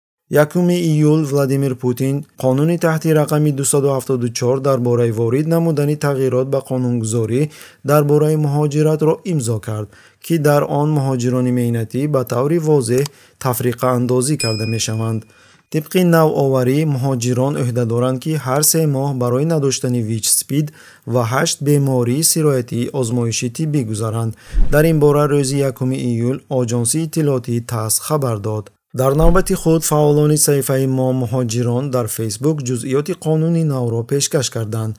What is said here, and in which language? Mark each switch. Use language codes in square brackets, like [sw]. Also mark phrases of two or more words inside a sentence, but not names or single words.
[tg] 1 июл Владимир Путин қонуни таҳти рақами 274 дар бораи ворид намудани тағйирот ба қонунгузорӣ дар бораи муҳоҷиратро имзо кард, ки дар он муҳоҷирони меҳнатӣ ба таври возеҳ тафриқаандозӣ карда мешаванд. Тибқи навоварӣ муҳоҷирон уҳдадоранд ки ҳар 3 моҳ барои надоштани ВИЧ-СПИД ва 8 бемории сироятӣ озмоиши тиббӣ гузоранд. Дар ин бора рӯзи 1 июл оҷонси иттилоотии ТАСС хабар дод. Дар навбати худ фаъолони саҳифаи Мо муҳоҷирон дар Фейсбук ҷузъиёти қонуни навро пешкаш карданд.